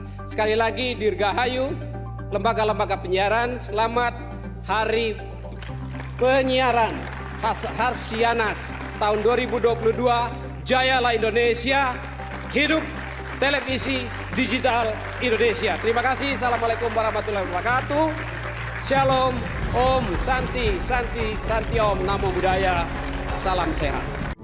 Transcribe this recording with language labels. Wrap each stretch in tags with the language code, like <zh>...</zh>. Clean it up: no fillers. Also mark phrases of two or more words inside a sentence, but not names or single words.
<id>Sekali lagi, dirgahayu lembaga-lembaga penyiaran, selamat Hari Penyiaran Harsianas tahun 2022. Jayalah Indonesia, hidup televisi digital Indonesia. Terima kasih.</id> <ar>السلام عليكم ورحمة الله وبركاته. Shalom,</ar> <sa>Om, Santi, Santi, Santi Om,</sa> <pi>Namo Buddhaya,</pi> <id>salam sehat.</id>